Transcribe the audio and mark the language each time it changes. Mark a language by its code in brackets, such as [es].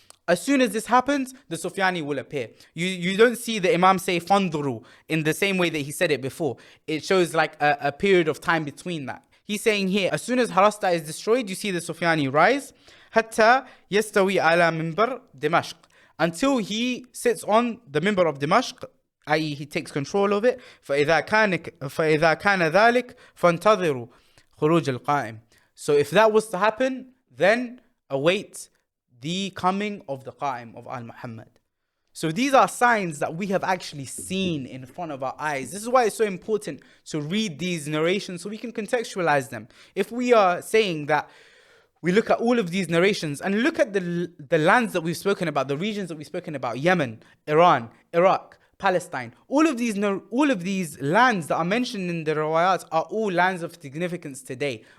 [en] As soon as this happens, the Soufyani will appear. You don't see the Imam say فَانْظُرُوا in the same way that he said it before. It shows like a period of time between that. He's saying here, as soon as Harasta is destroyed, you see the Soufyani rise. [ar] حتى يستوي على منبر دمشق, [en] until he sits on the minbar of Dimashq, i.e. he takes control of it. [ar] فإذا كان ذلك فانتظروا خروج القائم. [en] So if that was to happen, then await the coming of the Qa'im of Al-Muhammad. So these are signs that we have actually seen in front of our eyes. This is why it's so important to read these narrations so we can contextualize them. If we are saying that we look at all of these narrations and look at the lands that we've spoken about, the regions that we've spoken about, Yemen, Iran, Iraq, Palestine, all of these lands that are mentioned in the riwayat are all lands of significance today.